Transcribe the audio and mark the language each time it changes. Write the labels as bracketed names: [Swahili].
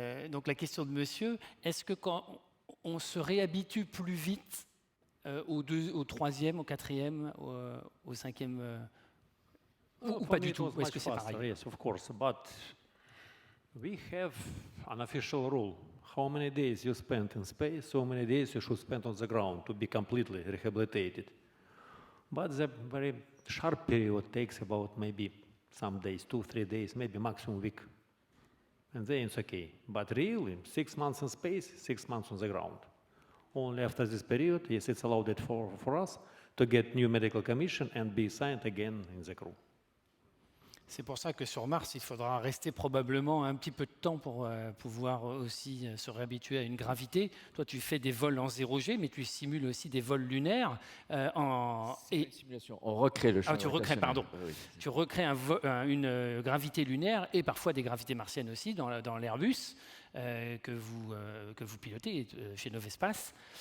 [French] Donc la question de monsieur, est-ce que quand on se réhabitue plus vite au troisième, au quatrième, au cinquième, ou pas du tout? Est-ce que c'est pareil? [English] Yes, of course, but we have an official rule. How many days you spend in space, so many days you should spend on the ground to be completely rehabilitated. But the very sharp period takes about maybe some days, 2-3 days, maybe maximum week. And then it's okay. But really, 6 months in space, 6 months on the ground. Only after this period, yes, it's allowed it for us to get new medical commission and be assigned again in the crew. [French] C'est pour ça que sur Mars, il faudra rester probablement un petit peu de temps pour pouvoir aussi se réhabituer à une gravité. Toi, tu fais des vols en 0G, mais tu simules aussi des vols lunaires. C'est une simulation. On recrée le champ gravitationnel. Pardon. Oui. Tu recrées une gravité lunaire et parfois des gravités martiennes aussi dans l'Airbus que vous pilotez chez Novespace.